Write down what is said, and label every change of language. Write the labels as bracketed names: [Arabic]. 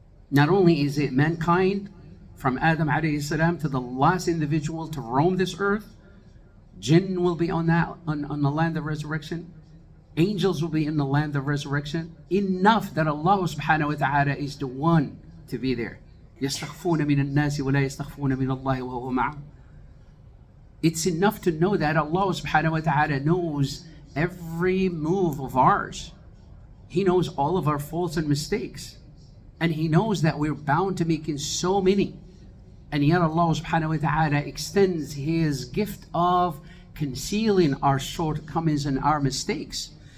[English] Not only is it mankind, from Adam alayhi salam to the last individual to roam this earth, jinn will be on the land of resurrection, Angels will be in the land of resurrection. Enough that Allah subhanahu wa ta'ala is the one to be there. [Arabic] يستخفون من الناس ولا يستخفون من الله وهو معهم. [English] It's enough to know that Allah subhanahu wa ta'ala knows every move of ours. He knows all of our faults and mistakes. And He knows that we're bound to making so many. And yet Allah subhanahu wa ta'ala extends His gift of concealing our shortcomings and our mistakes.